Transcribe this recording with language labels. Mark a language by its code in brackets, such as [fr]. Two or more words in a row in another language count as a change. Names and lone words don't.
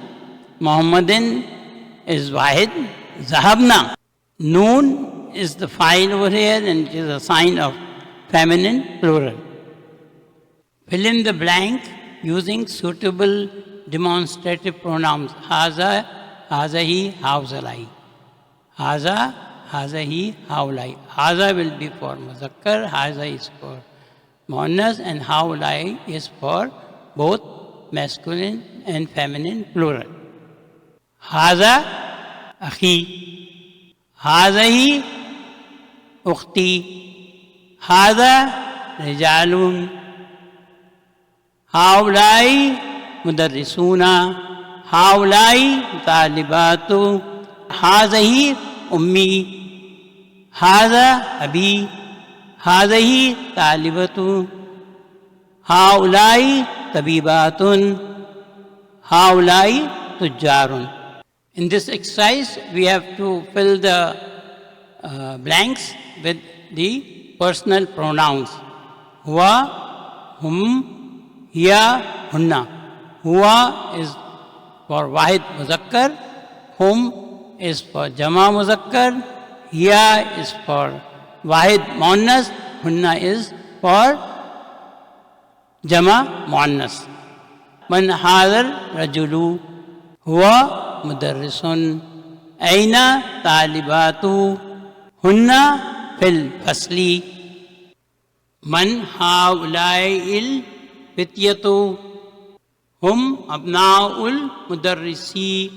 [ar] Muhammadin is Wahid. Zahabna. [en] Noon is the file over here and it is a sign of feminine plural. Fill in the blank using suitable demonstrative pronouns. [ar] هذا، هذه، هؤلاء. هذا، هذه، هؤلاء. [en] Haza will be for Muzakkar, haza is for Muannas, and haulai is for both masculine and feminine plural. [ar] هذا أخي. هذه أختي. هذا رجال. هؤلاء مدرسون. هؤلاء طالبات. هذه أمي. هذا أبي. هذه طالبة. هؤلاء طبيبات. هؤلاء تجار. [en] In this exercise, we have to fill the blanks with the personal pronouns. [ar] هو، هم، هي هن. [en] हुआ is for [ar] واحد مذكر, [en] hum is for [ar] جمع مذكر, [en] hiya is for [ar] واحد مؤنث, [en] hunna is for [ar] جمع مؤنث. من هذا الرجل هو مدرس. أين الطالبات هن في الفصل. من هؤلاء الفتية هم أبناء المدرس.